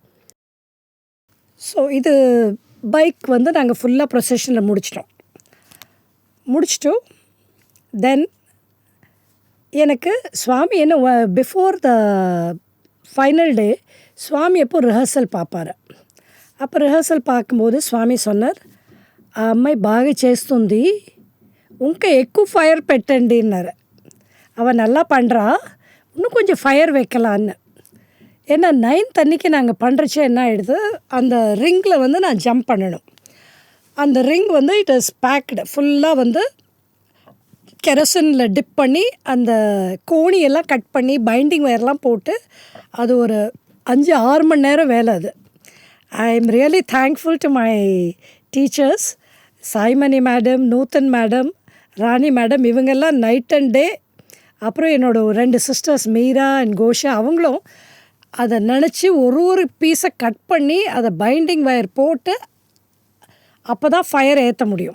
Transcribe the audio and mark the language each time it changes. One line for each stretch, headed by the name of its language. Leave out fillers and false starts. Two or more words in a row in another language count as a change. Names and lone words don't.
Tamil: ஸோ இது பைக் வந்து நாங்கள் ஃபுல்லாக ப்ரொசெஷனில் முடிச்சிட்டோம். தென் எனக்கு சுவாமி என்ன
English: before the final day
Tamil: சுவாமி எப்போ ரிஹர்சல் பார்ப்பார். அப்போ ரிஹர்சல் பார்க்கும்போது சுவாமி சொன்னார்,
Telugu: ఆ అమ్మాయి బాగా చేస్తుంది, ఇంకా ఎక్కువ ఫైర్ పెట్టండి అన్నారు.
Tamil: அவன் நல்லா பண்ணுறா, இன்னும் கொஞ்சம் ஃபயர் வைக்கலான்னு. ஏன்னா 9th அன்றைக்கி நாங்கள் பண்ணுறச்சே என்ன ஆகிடுது, அந்த ரிங்கில் வந்து நான் ஜம்ப் பண்ணணும். அந்த ரிங் வந்து
English: it is packed
Tamil: ஃபுல்லாக வந்து கெரசினில் டிப் பண்ணி அந்த கோணியெல்லாம் கட் பண்ணி
English: binding wireலாம்
Tamil: போட்டு அது ஒரு 5-6 மணி நேரம் வேலை அது.
English: I am really thankful to my teachers,
Tamil: சாய்மணி மேடம், நூத்தன் மேடம், ராணி மேடம், இவங்கெல்லாம்
English: night and day.
Tamil: அப்புறம் என்னோடய 2 சிஸ்டர்ஸ் மீரா அண்ட் கோஷா, அவங்களும் அதை நினச்சி ஒரு பீஸை கட் பண்ணி அதை
English: binding wire
Tamil: போட்டு அப்போ தான் ஃபயர் ஏற்ற முடியும்.